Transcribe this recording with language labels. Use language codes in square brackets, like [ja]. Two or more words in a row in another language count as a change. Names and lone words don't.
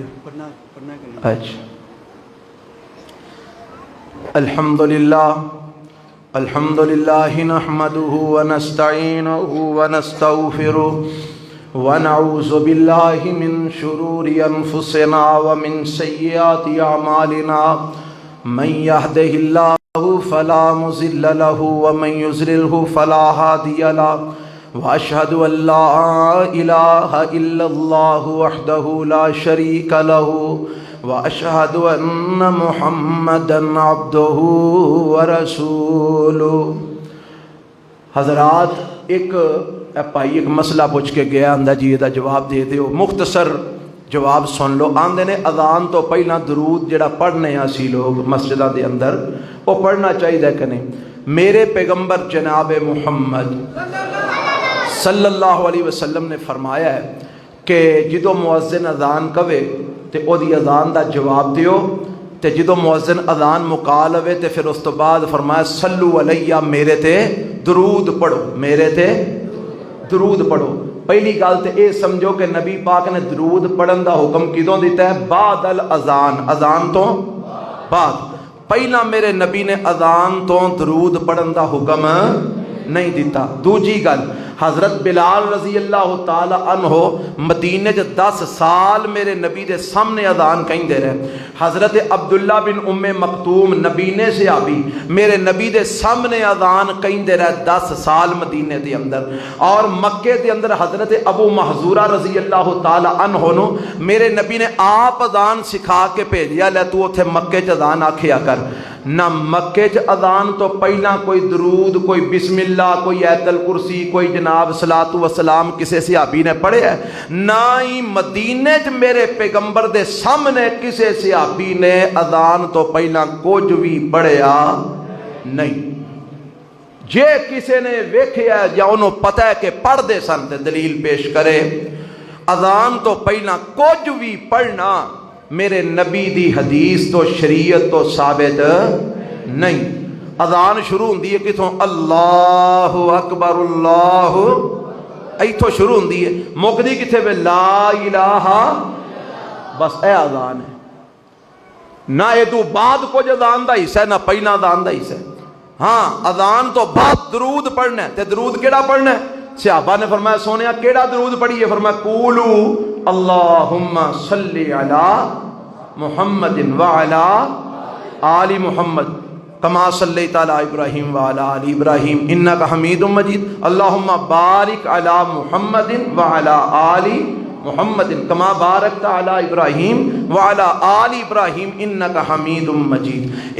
[pa] اچھا. [ar] الحمد للہ نحمده ونستعینه ونستغفره ونعوذ باللہ من شرور انفسنا ومن سیئات اعمالنا من يهده الله فلا مضل له ومن يضلل فلا هادي له واشهد ان لا اله الا الله وحده لا شريك له واشهد ان محمدا عبده ورسوله. [pa] حضرات ایک بھائی ایک مسئلہ پوچھ کے گیا، آندا جی یہ جواب دے دیو، مختصر جواب سن لو۔ آندے نے اذان تو پہلا درود جڑا پڑھنے اسی لوگ مسجداں دے اندر وہ پڑھنا چاہیے کہ نہیں؟ میرے پیغمبر جناب محمد صلی اللہ علیہ وسلم نے فرمایا ہے کہ جدو مؤذن اذان کہے تے او دی اذان دا جواب دیو، تے جدو مؤذن اذان مکا لوے تے پھر اس تو بعد فرمایا [ar] صلو علیہ، [pa] میرے تے درود پڑھو، میرے تے درود پڑھو۔ پہلی گل تے اے سمجھو کہ نبی پاک نے درود پڑھن دا حکم کدوں دیتا ہے؟ [ar] بعد الاذان، [pa] اذان تو بعد۔ پہلا میرے نبی نے اذان تو درود پڑھن دا حکم نہیں دیتا۔ دوجی گل، حضرت بلال رضی اللہ تعالی عنہ مدینے 10 سال میرے نبی دے سامنے اذان کہیں دے رہے۔ حضرت عبداللہ بن ام مکتوم نبینے سے آبی میرے نبی دے سامنے اذان کہیں دے رہے 10 سال مدینے دے اندر۔ اور مکے دے اندر حضرت ابو محذورہ رضی اللہ تعالی عنہ نو میرے نبی نے آپ اذان سکھا کے بھیجیا، لے تو اتھے مکے چ اذان آکھیا کر۔ نہ مکے چ اذان تو پہلا کوئی درود، کوئی بسم اللہ، کوئی ایت الکرسی، کوئی جناب صلاۃ و سلام کسی صحابی نے پڑھے ہے، نہ ہی مدینے چ میرے پیغمبر دے سامنے کسی صحابی نے اذان تو پہلا کچھ بھی پڑھیا نہیں۔ جے کسی نے ویکھیا یا انہوں پتہ ہے کہ پڑھ دے سن تے دلیل پیش کرے۔ اذان تو پہلا کچھ بھی پڑھنا میرے نبی دی حدیث تو شریعت تو ثابت نہیں۔ اذان شروع ہوندی ہے کتھوں؟ [ar] اللہ اکبر، [pa] اللہ ایتھوں شروع ہوندی ہے، مکدی کتھے وے؟ لا الہ، بس اے اذان ہے۔ نہ اے تو بعد کچھ اذان دا حصہ ہے، نہ پہلا اذان دا حصہ ہے۔ ہاں اذان تو بعد درود پڑھنا ہے، تے درود کیڑا پڑھنا ہے؟ صحابہ نے فرمایا سونیا کیڑا درود پڑھیے؟ فرمایا [ar] قولو اللہم صلی علی محمد وعلی آل محمد کما صلیت علی ابراہیم وعلی آل ابراہیم انک حمید مجید، اللہم بارک علی محمد وعلی آل محمد کما بارکت علی ابراہیم وعلی آل ابراہیم انک حمید مجید۔